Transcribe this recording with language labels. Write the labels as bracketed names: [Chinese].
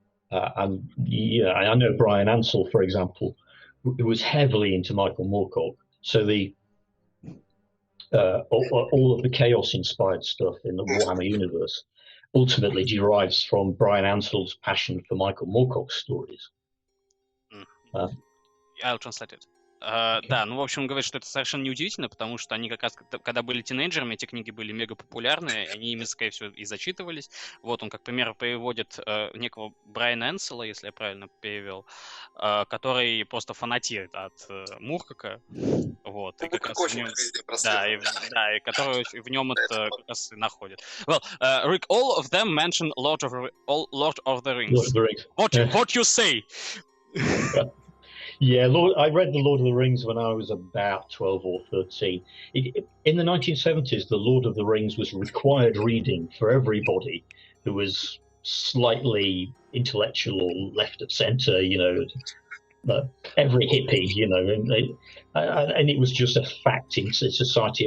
[English] And yeah, I know Brian Ansell, for example, who was heavily into Michael Moorcock. So all of the chaos-inspired stuff in the Warhammer universe ultimately derives from Brian Ansell's passion for Michael Moorcock's stories. I'll translate it. [Russian] Да, ну, в общем, он говорит, что это совершенно неудивительно, потому что они как раз, когда были тинейджерами, эти книги были мега популярны, они ими, скорее всего, и зачитывались. Вот он, как пример, приводит некого Брайана Энсела, если я правильно перевел, который просто фанатеет от Муркока. Вот, и как раз в нем... Да, и который в нем это как раз и находит. [English] Well, Rick, all of them mention Lord of the Rings. Lord of the Rings. What you say? Yeah, I read The Lord of the Rings when I was about 12 or 13. In the 1970s, The Lord of the Rings was required reading for everybody who was slightly intellectual or left of centre, you know, every hippie, you know, and it was just a fact in society.